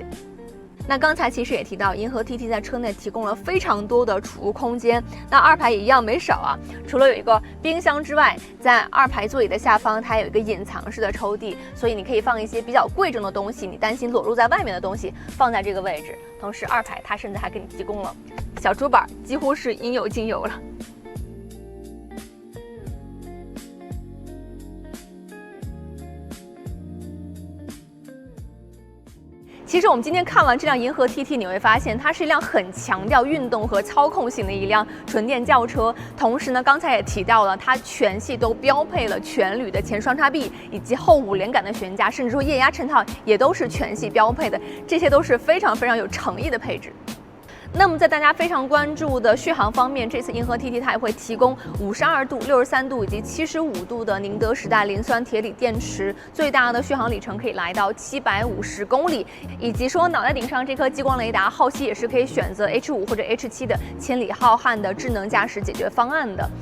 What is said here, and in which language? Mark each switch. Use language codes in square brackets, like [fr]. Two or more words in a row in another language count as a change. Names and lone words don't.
[zh] 那剛才其實也提到，銀河 TT 在車內提供了非常多的儲物空間，那二排也一樣沒少啊。除了有一個冰箱之外，在二排座椅的下方，它有一個隱藏式的抽屜，所以你可以放一些比較貴重的東西，你擔心裸露在外面的東西放在這個位置。同時，二排它甚至還給你提供了小主板，幾乎是應有盡有了。其實我們今天看完這輛銀河 TT， 你會發現它是一輛很強調運動和操控性的一輛純電轎車。同時呢，剛才也提到了，它全系都標配了全鋁的前雙叉臂，以及後5連桿的懸架，甚至說液壓襯套也都是全系標配的，這些都是非常非常有誠意的配置。那麼在大家非常關注的續航方面，這次銀河 TT 它也會提供52度、63度以及75度的寧德時代磷酸鐵鋰電池，最大的續航里程可以來到750公里，以及說腦袋頂上這顆激光雷達，後期也是可以選擇 H5 或者 H7的千里浩瀚的智能駕駛解決方案的。